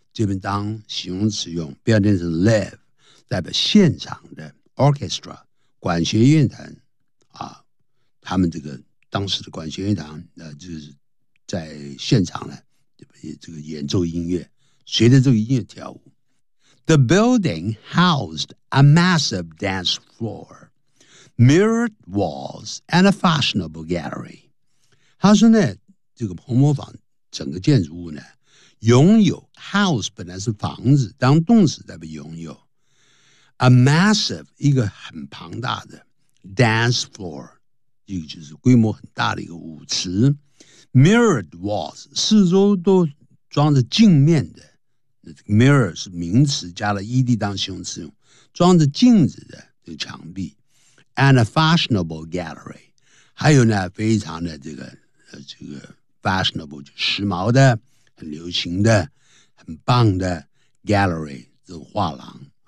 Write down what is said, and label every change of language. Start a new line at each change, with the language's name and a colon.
Chinese: 这边当形容词用，不要念成 live， 代表现场的。 Orchestra 管弦乐团啊，他们这个当时的管弦乐团就是在现场呢，这个演奏音乐，随着这个音乐跳舞。
English: The building housed a massive dance floor, mirrored walls, and a fashionable gallery.
Chinese: 他说呢，这个红磨坊整个建筑物呢，拥有 house 本来是房子，当动词代表拥有。
English: A massive
Chinese: 一个很庞大的 dance floor， 一个就是规模很大的一个舞池 ，
English: mirrored walls
Chinese: 四周都装着镜面的 ，mirror 是名词加了 ed 当形容词用，装着镜子的这个墙壁 ，
English: and a fashionable gallery，
Chinese: 还有呢非常的这个 fashionable 就时髦的、很流行的、很棒的 gallery 这个画廊。